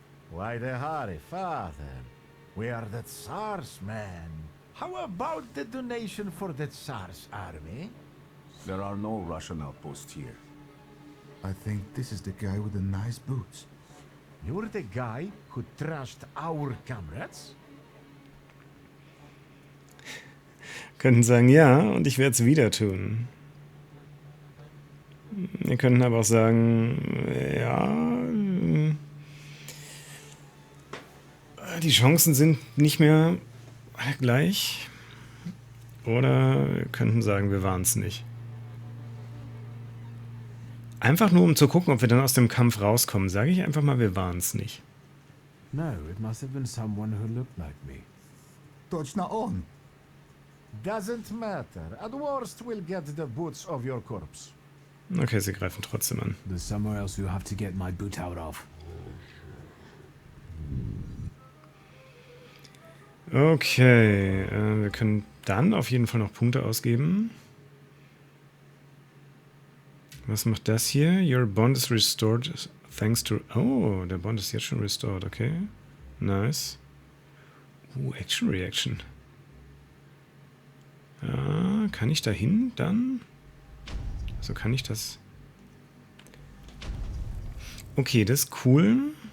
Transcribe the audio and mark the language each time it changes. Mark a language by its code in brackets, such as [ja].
[en] Why the hurry, father? We are the Tsar's men. How about the donation for the Tsar's army? There are no Russian outposts here. I think this is the guy with the nice boots. You're the guy who trashed our comrades? [de] Könnten sagen, ja, und ich werde es wieder tun. Wir könnten aber auch sagen, ja, die Chancen sind nicht mehr gleich. Oder wir könnten sagen, wir waren es nicht. Einfach nur, um zu gucken, ob wir dann aus dem Kampf rauskommen, sage ich einfach mal, wir waren es nicht. [en] No, it must have been someone who looked like me. [ru] Точно он. [en] Doesn't matter. At worst, we'll get the boots of your corpse. [de] Okay, sie greifen trotzdem an. [en] There's somewhere else you have to get my boot out of. [de] Okay, wir können dann auf jeden Fall noch Punkte ausgeben. Was macht das hier? [en] Your bond is restored thanks to... [de] Oh, der Bond ist jetzt schon restored, okay. [en] Nice. Action Reaction. [de] Ja, kann ich da hin dann? Also kann ich das... Okay, das ist cool.